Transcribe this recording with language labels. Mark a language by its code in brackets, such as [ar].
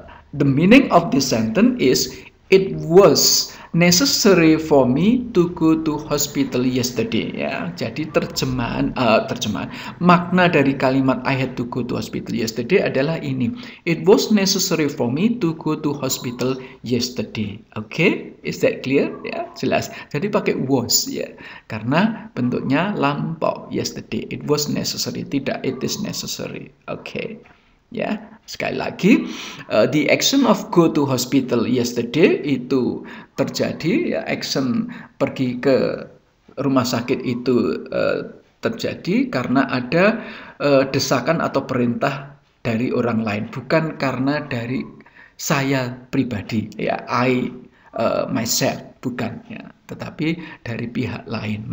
[en] The meaning of this sentence is it was necessary for me to go to hospital yesterday ya. [id] Jadi terjemahan makna dari kalimat I had to go to hospital yesterday adalah ini. [en] It was necessary for me to go to hospital yesterday. [id] Oke, [en] is that clear [id] ya? Jelas. Jadi pakai was ya. Karena bentuknya lampau yesterday. [en] It was necessary, [id] tidak [en] it is necessary. [id] Oke. Ya, sekali lagi, [en] the action of go to hospital yesterday [id] itu terjadi, ya, action pergi ke rumah sakit itu terjadi karena ada desakan atau perintah dari orang lain, bukan karena dari saya pribadi, ya, [en] I myself, [id] bukan, ya, tetapi dari pihak lain.